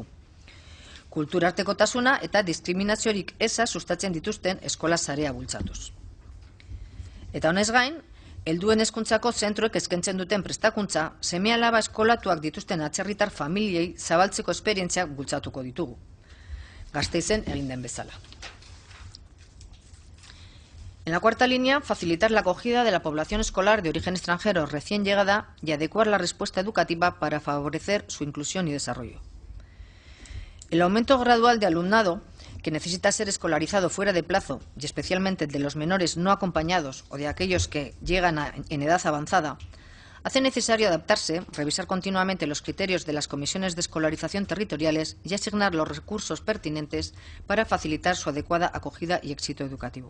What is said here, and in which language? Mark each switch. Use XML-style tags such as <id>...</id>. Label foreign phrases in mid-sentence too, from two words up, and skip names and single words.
<eu>Kulturartekotasuna eta diskriminaziorik eza sustatzen dituzten eskola sarea bultzatuz. Eta honez gain, helduen hezkuntzako zentroek eskaintzen duten prestakuntza, seme-alaba eskolatuak dituzten atzerritar familiei zabaltzeko esperientziak bultzatuko ditugu. Gasteizen egin den bezala.</eu> <es>En la 4ª línea, facilitar la acogida de la población escolar de origen extranjero recién llegada y adecuar la respuesta educativa para favorecer su inclusión y desarrollo. El aumento gradual de alumnado que necesita ser escolarizado fuera de plazo, y especialmente de los menores no acompañados o de aquellos que llegan en edad avanzada, hace necesario adaptarse, revisar continuamente los criterios de las comisiones de escolarización territoriales y asignar los recursos pertinentes para facilitar su adecuada acogida y éxito educativo.</es>